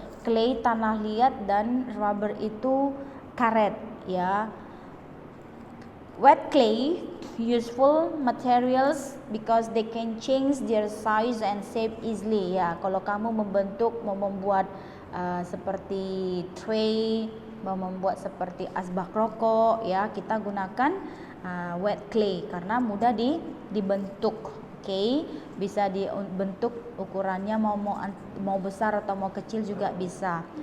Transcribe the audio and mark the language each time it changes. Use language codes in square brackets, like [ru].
[id] Clay tanah liat dan rubber itu karet, ya. [en] Wet clay useful materials because they can change their size and shape easily, ya. [id] Kalau kamu membuat seperti tray, membuat seperti asbak rokok, ya, kita gunakan wet clay karena mudah dibentuk. Okay, bisa dibentuk ukurannya mau besar atau mau kecil juga bisa.